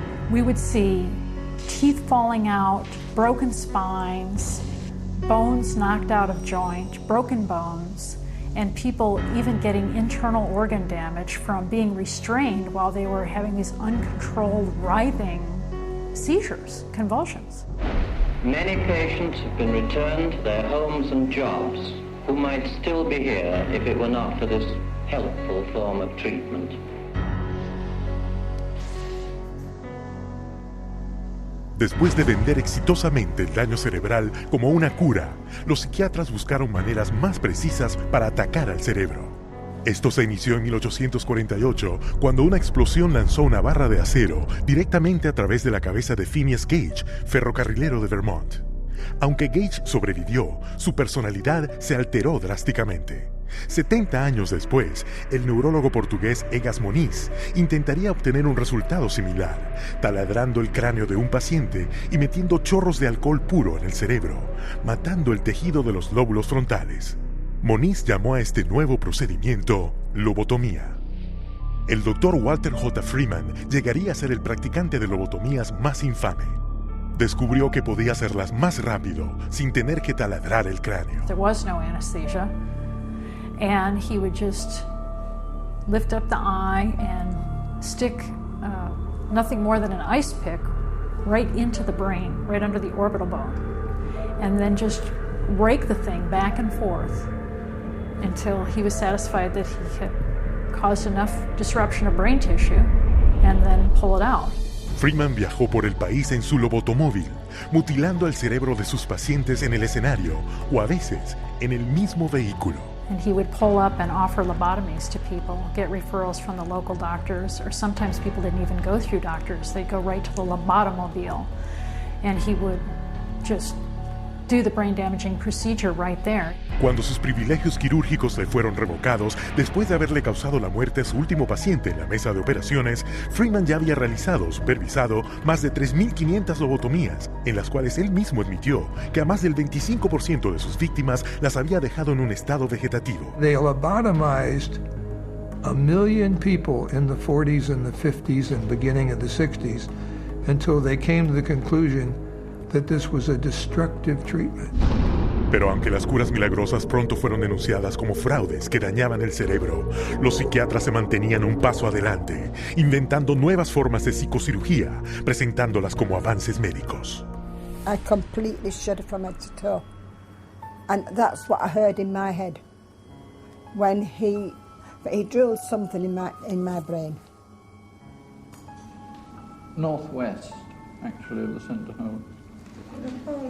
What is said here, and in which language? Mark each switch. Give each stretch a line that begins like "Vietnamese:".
English: We would see teeth falling out, broken spines, bones knocked out of joint, broken bones, and people even getting internal organ damage from being restrained while they were having these uncontrolled writhing seizures, convulsions. Many patients have been returned to their homes and jobs who might still be here if it were not for this helpful form of treatment.
Spanish: Después de vender exitosamente el daño cerebral como una cura, los psiquiatras buscaron maneras más precisas para atacar al cerebro. Esto se inició en 1848, cuando una explosión lanzó una barra de acero directamente a través de la cabeza de Phineas Gage, ferrocarrilero de Vermont. Aunque Gage sobrevivió, su personalidad se alteró drásticamente. 70 años después, el neurólogo portugués Egas Moniz intentaría obtener un resultado similar, taladrando el cráneo de un paciente y metiendo chorros de alcohol puro en el cerebro, matando el tejido de los lóbulos frontales. Moniz llamó a este nuevo procedimiento lobotomía. El Dr. Walter J. Freeman llegaría a ser el practicante de lobotomías más infame. descubrió que podía hacerlas más rápido sin tener que taladrar el cráneo.
English: There was no anesthesia, and he would just lift up the eye and stick nothing more than an ice pick right into the brain, right under the orbital bone, and then just rake the thing back and forth until he was satisfied that he had caused enough disruption of brain tissue, and then pull it out.
Spanish: Freeman viajó por el país en su lobotomóvil, mutilando el cerebro de sus pacientes en el escenario o a veces en el mismo vehículo.
English: And he would pull up and offer lobotomies to people, get referrals from the local doctors, or sometimes people didn't even go through doctors. They'd go right to the lobotomobile, and he would just do the brain-damaging procedure right there.
Spanish: Cuando sus privilegios quirúrgicos le fueron revocados después de haberle causado la muerte a su último paciente en la mesa de operaciones, Freeman ya había realizado, supervisado, más de 3.500 lobotomías, en las cuales él mismo admitió que a más del 25% de sus víctimas las había dejado en un estado vegetativo.
English: They lobotomized 1 million people in the 40s and the 50s and beginning of the 60s until they came to the conclusion that this was a destructive treatment.
Spanish: Pero aunque las curas milagrosas pronto fueron denunciadas como fraudes que dañaban el cerebro, los psiquiatras se mantenían un paso adelante, inventando nuevas formas de psicocirugía, presentándolas como avances médicos.
English: I completely shuddered from head to toe. And that's what I heard in my head when he drilled something in my brain. Northwest, actually, of the centre hole.